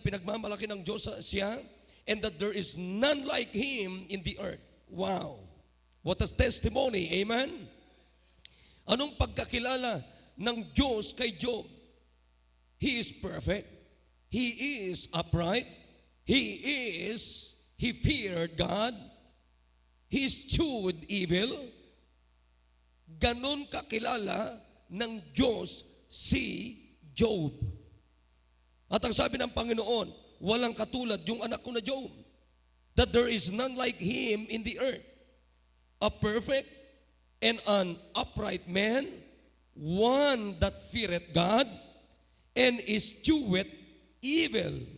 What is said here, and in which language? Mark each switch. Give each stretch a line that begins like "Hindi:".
Filipino: Pinagmamalaki ng Diyos siya,
English: and that there is none like him in the earth. Wow! What a testimony, amen?
Filipino: Anong pagkakilala ng Diyos kay Job?
English: He is perfect. He is upright. He feared God. He eschewed evil.
Filipino: Ganon kakilala ng Diyos si Job. At ang sabi ng Panginoon, walang katulad yung anak ko na Job.
English: That there is none like him in the earth. A perfect and an upright man, one that feareth God and escheweth evil.